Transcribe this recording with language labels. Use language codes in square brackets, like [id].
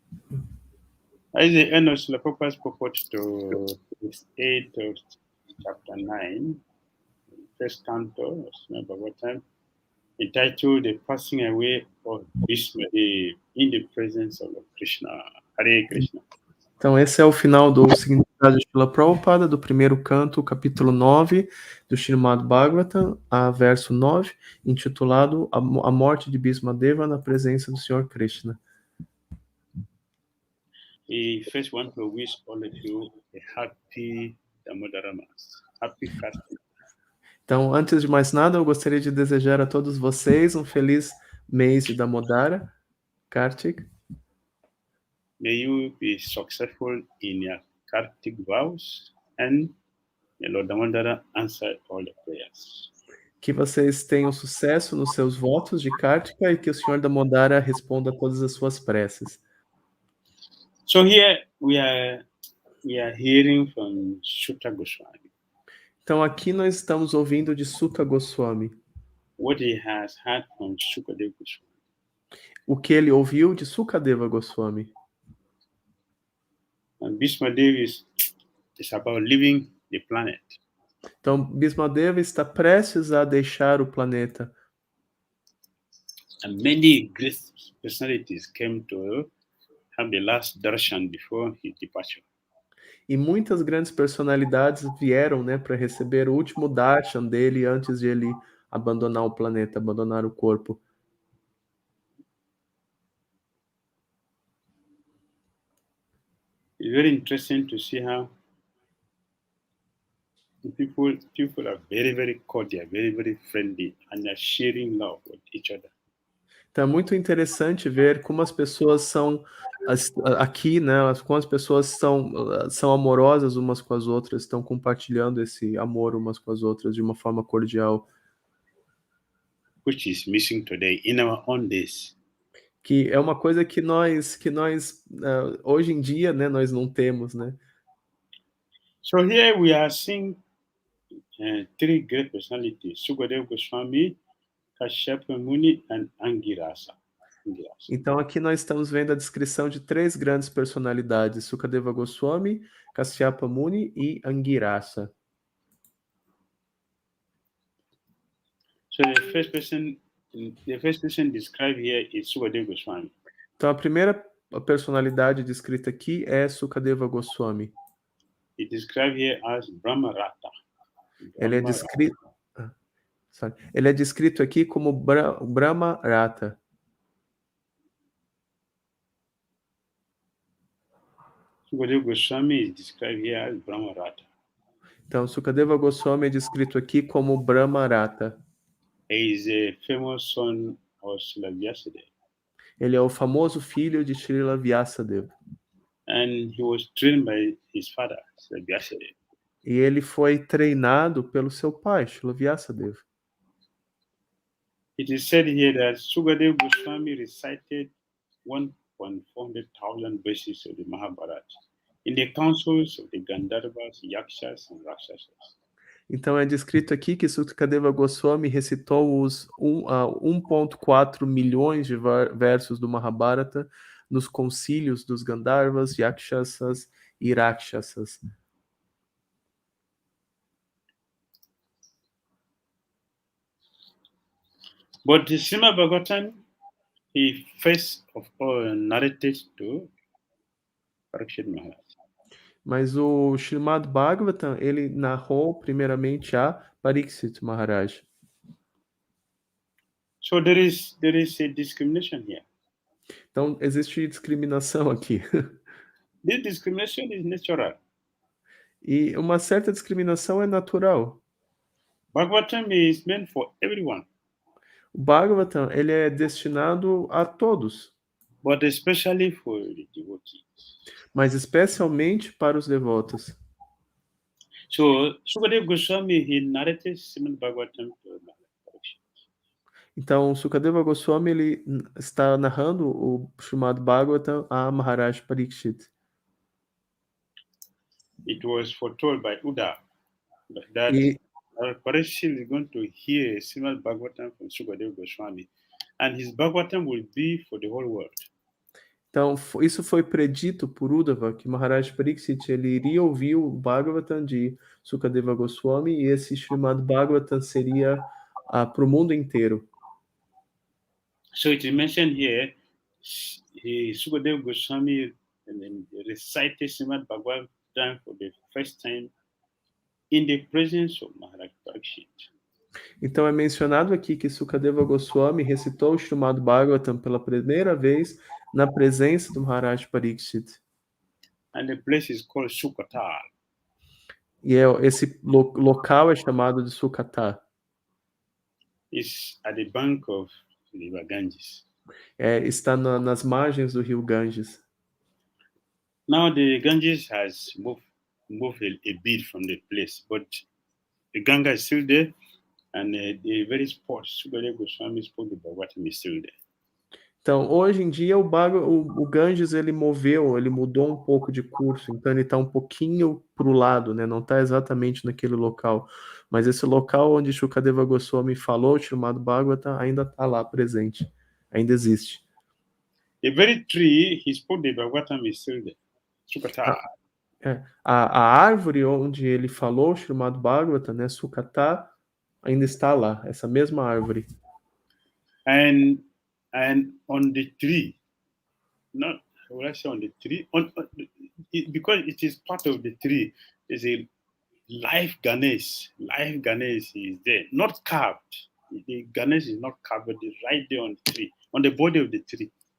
[en] That is the end of Srila Prabhupada's purport to this 8 of chapter 9, first canto of Srimad Bhagavatam, entitled The Passing Away of Bhismadev in the Presence of Krishna. Hare Krishna. [pt] Então, esse é o final do significado de Srila Prabhupada, do primeiro canto, capítulo 9, do Srimad Bhagavatam, a verso 9, intitulado A Morte de Bhismadeva na Presença do Senhor Krishna. [en] We first want to wish all of you a happy Damodara Mass. Happy Krsna. [pt] Então, antes de mais nada, eu gostaria de desejar a todos vocês um feliz mês de Damodara, Kartik. [en] May you be successful in your Kartik vows and may Lord Damodara answer all the prayers. [pt] Que vocês tenham sucesso nos seus votos de Kartika e que o Senhor Damodara responda a todas as suas preces. [en] So here we are hearing from Sutta Goswami. [pt] Então aqui nós estamos ouvindo de Sutta Goswami. [en] What he has heard from Shukadeva Goswami. [pt] O que ele ouviu de Sukadeva Goswami. [en] And Bhismadeva is about leaving the planet. [pt] Então Bhismadeva está prestes a deixar o planeta. [en] And many great personalities came to have the last darshan before his departure. [pt] E muitas grandes personalidades vieram, né, para receber o último darshan dele antes de ele abandonar o planeta, abandonar o corpo. [en] It's very interesting to see how people are very, very cordial, very, very friendly, and they're sharing love with each other. [pt] Então é muito interessante ver como as pessoas são aqui, né? Como as pessoas são amorosas umas com as outras, estão compartilhando esse amor umas com as outras de uma forma cordial. [en] Which is missing today in our own days. [pt] Que é uma coisa que nós hoje em dia, né, nós não temos, né? [en] So here we are seeing 3 great personalities: Sukadeva Goswami, Kashyapa Muni, and Angirasa. Angirasa. [pt] Então aqui nós estamos vendo a descrição de 3 grandes personalidades, Sukadeva Goswami, Kasyapa Muni e Angirasa. [en] So the first person described here is Sukadeva Goswami. [pt] Então a primeira personalidade descrita aqui é Sukadeva Goswami. [en] He described here as Brahmarata. [pt] Ele é descrito aqui como Brahmarata. [en] Sukadeva Goswami is described here as Brahmarata. [pt] Então Sukadeva Goswami é descrito aqui como Brahmarata. [en] He is a famous son of Srila Vyasadeva. [pt] Ele é o famoso filho de Srila Vyasadeva. [en] And he was trained by his father, Srila Vyasadeva. [pt] E ele foi treinado pelo seu pai, Srila Vyasadeva. [en] It is said here that Sukadeva Goswami recited 1,400,000 verses of the Mahabharata in the councils of the Gandharvas, Yakshas and Rakshasas. [pt] Então é descrito aqui que Sukadeva Goswami recitou os 1,4 milhões de versos do Mahabharata nos concílios dos Gandharvas, Yakshasas e Rakshasas. [en] But the Srimad Bhagavatam, he first of all narrated to Parikshit Maharaj. [pt] Mas o Srimad Bhagavatam, ele narrou primeiramente a Parikshit Maharaj. [en] So there is a discrimination here. [pt] Então existe discriminação aqui. [en] This discrimination is natural. [pt] E uma certa discriminação é natural. [en] Bhagavatam is meant for everyone. [pt] O Bhagavatam, ele é destinado a todos. [en] But especially for the devotees. [pt] Mas especialmente para os devotos. [en] So Sukadeva Goswami, he narrated Srimad Bhagavatam to Parikshit. [pt] Então, Sukadeva Goswami, ele está narrando o Srimad Bhagavatam a Maharaj Parikshit. [en] It was foretold by Uddhava that Parikshit is going to hear Srimad Bhagavatam from Sukadeva Goswami, and his Bhagavatam will be for the whole world. [pt] Então, isso foi predito por Uddhava, que Maharaj Parikshit ele iria ouvir o Bhagavatam de Sukadeva Goswami, e esse Srimad Bhagavatam seria para o mundo inteiro. [en] So it is mentioned here, Sukadeva Goswami recited Srimad Bhagavatam for the first time in the presence of Maharaj Parikshit. [pt] Então é mencionado aqui que Sukadeva Goswami recitou o Srimad Bhagavatam pela primeira vez na presença do Maharaj Parikshit. [en] And the place is called Sukata. [pt] E esse local é chamado de Sukata. [en] It's at the bank of the river Ganges. [pt] Está nas margens do rio Ganges. [en] Now the Ganges has moved a bit from the place, but the Ganga is still there, and the very spot Sukadeva Goswami spoke the Bhagavatam is still there. [pt] Então, hoje em dia, o Ganges, ele mudou um pouco de curso, então ele está um pouquinho para o lado, né? Não está exatamente naquele local, mas esse local onde Sukadeva Goswami falou, chamado Bhagavatam, ainda está lá presente, ainda existe. [en] The very tree he spoke the Bhagavatam is still there. [pt] Sukata. A árvore onde ele falou, chamado Bhagavatam, né? Sukata, ainda está lá, essa mesma árvore. [en] And on the tree, not what I say on the tree, because it is part of the tree, there's a live Ganesh. Live Ganesh is there, not carved. The Ganesh is not carved, but it's right there on the tree, on the body of the tree.